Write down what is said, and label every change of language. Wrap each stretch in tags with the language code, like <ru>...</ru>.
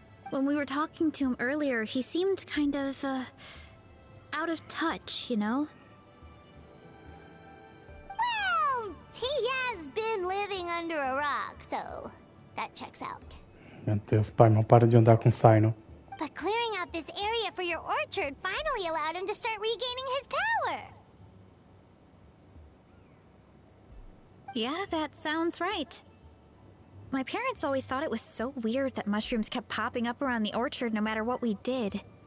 <en>When we were talking to him earlier, he seemed kind of, out of touch, you know? Well, he has been living under a rock, so that checks out.</en> <pt>Meu Deus, pai, não para de andar com Sino.</pt> <en>But clearing out this area for your orchard finally allowed him to start regaining his power. Yeah, that sounds right. My parents always thought it was so weird that mushrooms kept popping up around the orchard no matter what we did.</en>